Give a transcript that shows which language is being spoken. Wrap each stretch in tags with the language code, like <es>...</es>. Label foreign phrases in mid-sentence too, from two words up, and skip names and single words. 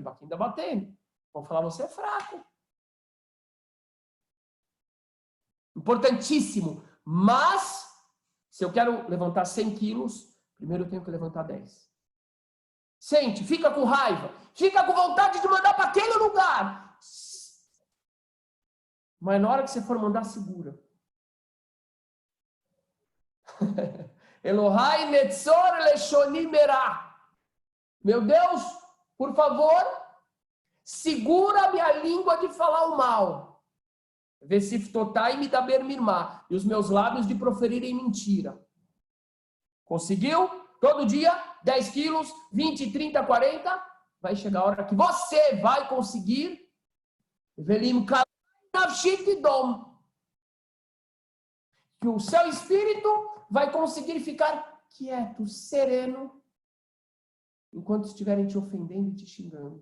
<pt>Para quem está batendo. Vão falar, você é fraco. Importantíssimo. Mas, se eu quero levantar 100 quilos, primeiro eu tenho que levantar 10. Sente, fica com raiva. Fica com vontade de mandar para aquele lugar. Mas na hora que você for mandar, segura.</pt> <he>אלהי נצור לשוני מרע.</he> <pt>Meu Deus, por favor, segura a minha língua de falar o mal.</pt> <he>ושפתותי מדבר מרמה.</he> <pt>E os meus lábios de proferirem mentira. Conseguiu? Todo dia, 10 quilos, 20, 30, 40. Vai chegar a hora que você vai conseguir. Velim que o seu espírito vai conseguir ficar quieto, sereno, enquanto estiverem te ofendendo e te xingando.</pt>